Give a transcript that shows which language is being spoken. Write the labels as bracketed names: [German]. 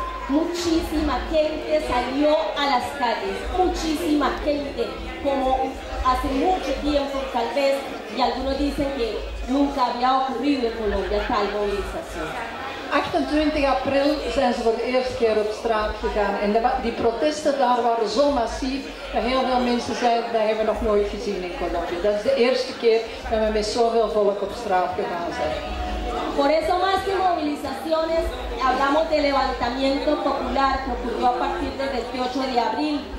[Spanish] Muchísima gente salió a las calles, muchísima gente, como hace mucho tiempo tal vez, y algunos dicen que nunca había ocurrido en Colombia tal movilización. [Dutch] 28 april zijn ze voor de eerste keer op straat gegaan en die protesten daar waren zo massief dat heel veel mensen zeiden dat hebben we nog nooit gezien in Colombia. Dat is de eerste keer dat we met zoveel volk op straat gegaan zijn. [Spanish] Por eso más que movilizaciones, hablamos de levantamiento popular que ocurrió a partir del 28 de abril.